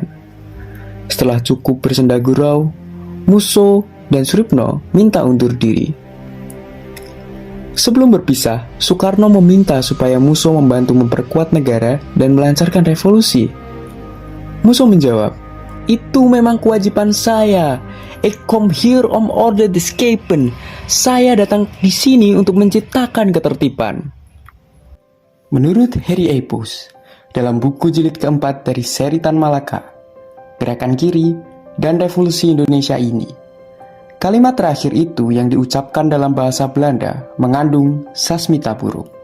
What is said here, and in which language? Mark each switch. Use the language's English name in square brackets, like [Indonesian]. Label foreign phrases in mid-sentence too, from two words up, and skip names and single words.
[Indonesian] Setelah cukup bersenda gurau, Musso dan Suripno minta undur diri. Sebelum berpisah, Soekarno meminta supaya Musso membantu memperkuat negara dan melancarkan revolusi. Musso menjawab, "Itu memang kewajiban saya. [Dutch] Ik kom hier om orde te schepen. [Indonesian] Saya datang di sini untuk menciptakan ketertiban." Menurut Harry Epos, dalam buku jilid keempat dari seri Tan Malaka, Gerakan Kiri dan Revolusi Indonesia ini, kalimat terakhir itu yang diucapkan dalam bahasa Belanda mengandung sasmita buruk.